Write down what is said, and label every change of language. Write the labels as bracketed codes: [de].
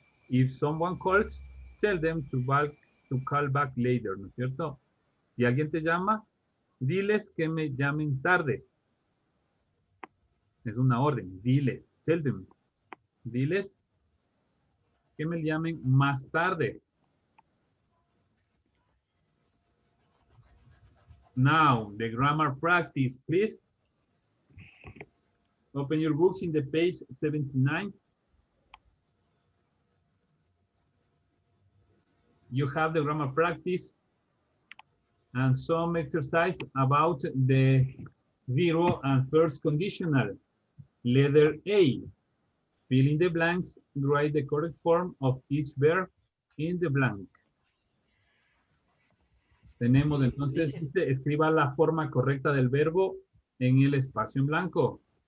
[en] If someone calls, tell them to call back later, [es] ¿no es cierto? Si alguien te llama, diles que me llamen tarde. Es una orden. Diles, [en] tell them. [es] Diles que me llamen más tarde. [en] Now, the grammar practice, please. Open your books in the page 79. You have the grammar practice and some exercise about the zero and first conditional. Letter A. Fill in the blanks, write the correct form of each verb in the blank. [es] Tenemos entonces, escriba la forma correcta del verbo en el espacio en blanco.